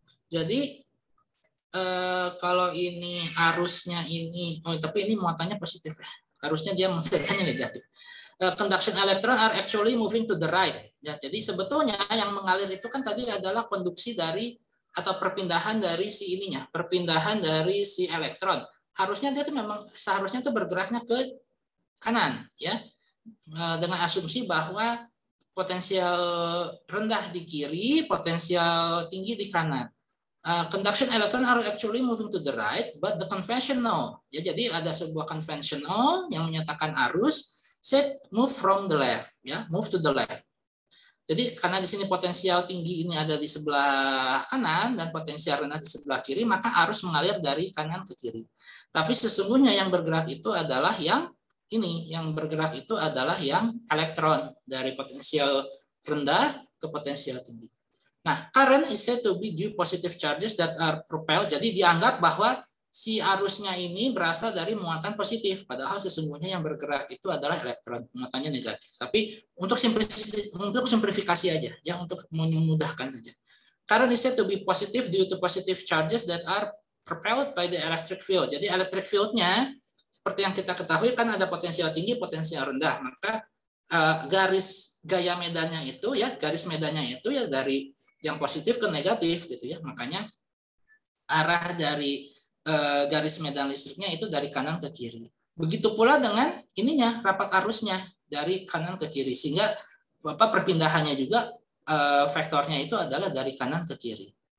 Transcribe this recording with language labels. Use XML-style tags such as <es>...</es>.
<id>Jadi kalau ini arusnya ini, tapi ini muatannya positif ya. Harusnya dia muatannya negatif.</id> <en>Conduction electron are actually moving to the right.</en> <id>Ya, jadi sebetulnya yang mengalir itu kan tadi adalah konduksi dari atau perpindahan dari si ininya, perpindahan dari si elektron. Harusnya dia tuh memang seharusnya tuh bergeraknya ke kanan ya, dengan asumsi bahwa potensial rendah di kiri, potensial tinggi di kanan.</id> <en>Conduction electron are actually moving to the right, but the conventional,</en> <id>ya, jadi ada sebuah conventional yang menyatakan arus</id> <en>said move from the left, ya, move to the left.</en> <id>Jadi karena di sini potensial tinggi ini ada di sebelah kanan dan potensial rendah di sebelah kiri, maka arus mengalir dari kanan ke kiri. Tapi sesungguhnya yang bergerak itu adalah yang ini, yang bergerak itu adalah yang elektron dari potensial rendah ke potensial tinggi.</id> <en>Nah, current is said to be due positive charges that are propelled.</en> <id>Jadi dianggap bahwa si arusnya ini berasal dari muatan positif, padahal sesungguhnya yang bergerak itu adalah elektron, muatannya negatif. Tapi untuk simplifikasi aja, ya, untuk memudahkan saja.</id> <en>Current is said to be positive due to positive charges that are propelled by the electric field.</en> <id>Jadi electric field-nya seperti yang kita ketahui kan ada potensial tinggi, potensial rendah. Maka garis gaya medannya itu ya, garis medannya itu ya dari yang positif ke negatif gitu ya. Makanya arah dari garis medan listriknya itu dari kanan ke kiri. Begitu pula dengan ininya, rapat arusnya dari kanan ke kiri, sehingga perpindahannya juga vektornya itu adalah dari kanan ke kiri.</id>